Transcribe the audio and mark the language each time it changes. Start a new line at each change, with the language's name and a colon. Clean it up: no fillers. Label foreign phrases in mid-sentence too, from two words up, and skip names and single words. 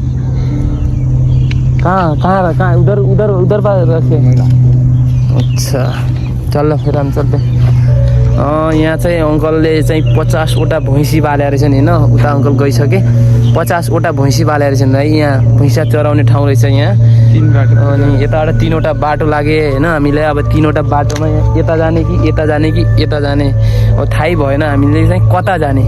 Hindi: कहाँ उधर पाल रखे? अच्छा चलो फिर हम चलते।
Nepali: यहाँ चाहिँ अङ्कलले चाहिँ 50वटा भैँसी पालेर रहेछन् होइन। उता अङ्कल गइसके। 50वटा भैँसी पालेर रहेछन् है। यहाँ भैँसा चराउने ठाउँ रहेछ यहाँ। 3 बाटो अनि यताबाट 3वटा बाटो लागे होइन हामीले। अब 3वटा बाटोमा यता जाने कि यता जाने कि यता जाने अब थाहै भएन हामीले चाहिँ कता जाने।